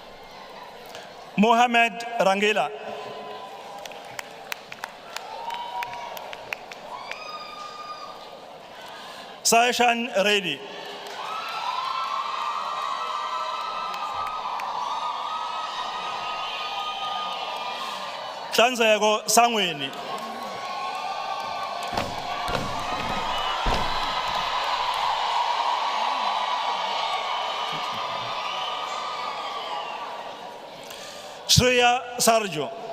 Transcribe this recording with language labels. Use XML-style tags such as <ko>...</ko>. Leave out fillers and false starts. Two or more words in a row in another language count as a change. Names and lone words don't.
<en>Mohammed Rangila. Session ready. Hlanzeko sangweni. Shreya Sarjo.</en>